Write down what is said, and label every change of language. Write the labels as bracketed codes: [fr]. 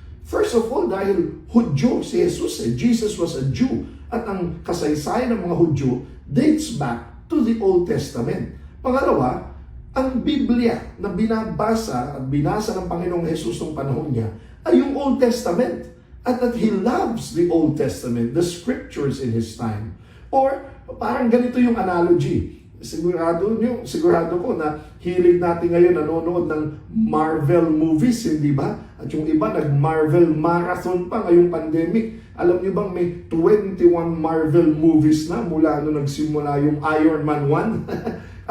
[en] First of all, [tl] dahil Hudyo si Jesus, [en] Jesus was a Jew, [tl] at ang kasaysayan ng mga Hudyo [en] dates back to the Old Testament. [tl] Pangalawa, ang Biblia na binabasa at binasa ng Panginoong Jesus ng panahon niya ay yung Old Testament. [en] At that He loves the Old Testament, the Scriptures in His time. [tl] Or parang ganito yung analogy. Sigurado ko na hilig natin ngayon nanonood ng Marvel movies, hindi ba? At yung iba nag-Marvel marathon pa ngayong pandemic. Alam niyo bang may 21 Marvel movies na mula nung nagsimula yung Iron Man 1?